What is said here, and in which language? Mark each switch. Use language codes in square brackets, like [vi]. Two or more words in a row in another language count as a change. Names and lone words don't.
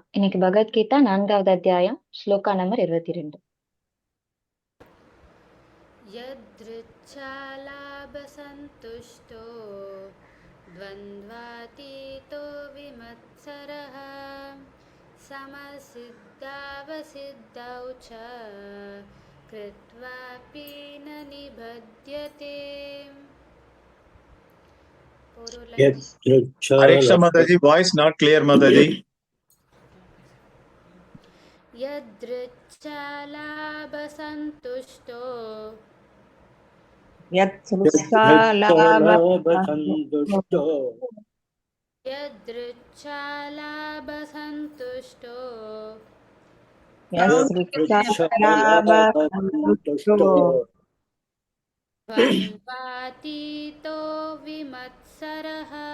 [ta] இன்னைக்கு பகவத்கீதா 4வது அத்தியாயம் ஸ்லோகா நம்பர் 22. [sa] यदृच्छालाभसन्तुष्टो द्वन्द्वातीतो विमत्सरः समसिद्धावसिद्धौ च कृत्वापि न निबध्यते। Hare Krishna Mataji, [en] voice not clear Mataji. [sa] यदृच्छालाभसन्तुष्टो यदृच्छालाभसन्तुष्टो द्वन्द्वातीतो विमत्सरः